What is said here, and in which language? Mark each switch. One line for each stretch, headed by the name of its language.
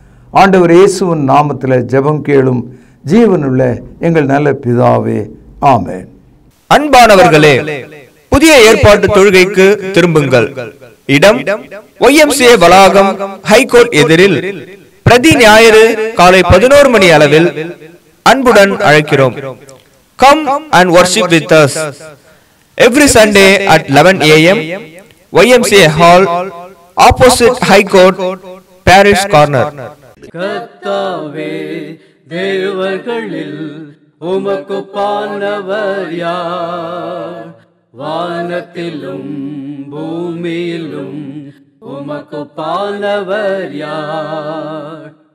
Tamil: ஆண்டவர் இயேசுவின் நாமத்தில் ஜெபம் கேளும் ஜீவனுள்ள எங்கள் நல்ல பிதாவே, ஆமென். அன்பானவர்களே, புதிய ஏற்பாட்டு தொழுகைக்கு திரும்புங்கள். இடம் YMCA வளாகம், ஹைகோர்ட் எதிரில், பிரதி ஞாயிறு காலை 11 மணி அளவில் அன்புடன் அழைக்கிறோம்.
English: Come and worship with us every Sunday at 11 AM, YMCA Hall, opposite High Court, Parish Corner.
Tamil: கர்த்தாவே, தேவர்களில் உமக்கு பானவர் யார்? வானத்திலும் பூமியிலும் உமக்கு பானவர் யார்?